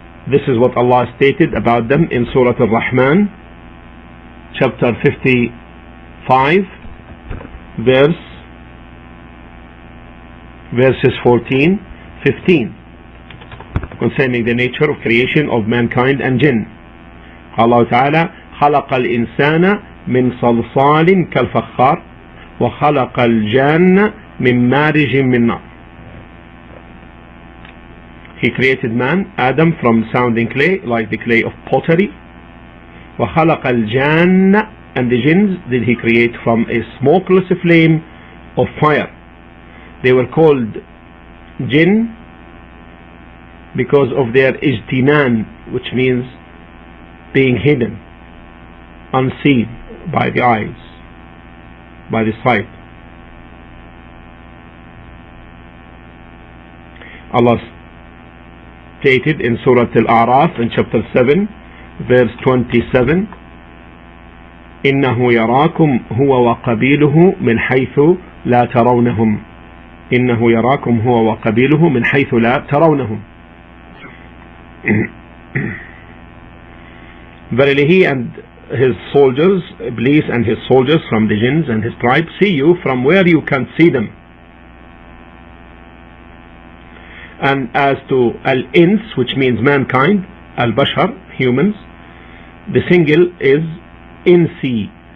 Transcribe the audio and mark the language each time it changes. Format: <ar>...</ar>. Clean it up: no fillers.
<en>This is what Allah stated about them in Surah Al-Rahman, chapter 55, verses 14-15, concerning the nature of creation of mankind and jinn.</en> <ar>Allah Ta'ala خلق الإنسان من صلصال كالفخار وخلق الجان من مارج من نار.</ar> <en>He created man, Adam, from sounding clay, like the clay of pottery.</en> <ar>وخلق الجان,</ar> <en>and the jinns did he create from a smokeless flame of fire. They were called jinn because of their ijtinan, which means being hidden, unseen by the eyes, by the sight. Allah stated in Surah Al-A'raf in chapter 7 verse 27,</en> <ar>إنه يراكم هو وقبيله من حيث لا ترونهم. إنه يراكم هو وقبيله من حيث لا ترونهم.</ar> <en>Verily he and his soldiers, Iblis and his soldiers from the jinns and his tribe, see you from where you can't see them. And as to al-ins, which means mankind, al-bashar, humans, the single is insi.</en>